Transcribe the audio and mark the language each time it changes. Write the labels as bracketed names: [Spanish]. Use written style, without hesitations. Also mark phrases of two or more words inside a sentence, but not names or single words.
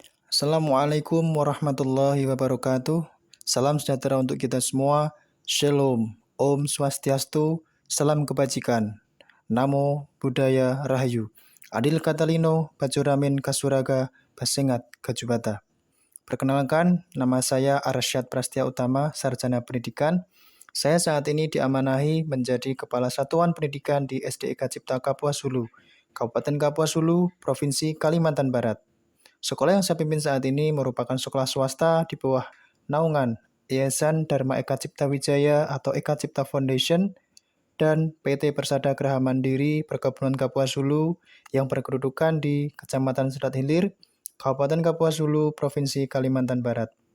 [Arabic] Assalamualaikum warahmatullahi wabarakatuh. [Indonesian] Salam sejahtera untuk kita semua. Shalom, [Sanskrit] Om Swastiastu, [Indonesian] salam kebajikan. [Pali] Namo Buddhaya Rahayu. [Kendayan] Adil Katalino, Bajuramin Kasuraga, Basengat Gajubata. [Indonesian] Perkenalkan, nama saya Arsyad Prastia Utama, Sarjana Pendidikan. Saya saat ini diamanahi menjadi Kepala Satuan Pendidikan di SDIK Cipta Kapuas Hulu, Kabupaten Kapuas Hulu, Provinsi Kalimantan Barat. Sekolah yang saya pimpin saat ini merupakan sekolah swasta di bawah naungan Yayasan Dharma Eka Cipta Wijaya atau Eka Cipta Foundation dan PT Persada Graha Mandiri Perkebunan Kapuas Hulu yang berkedudukan di Kecamatan Selat Hilir, Kabupaten Kapuas Hulu, Provinsi Kalimantan Barat.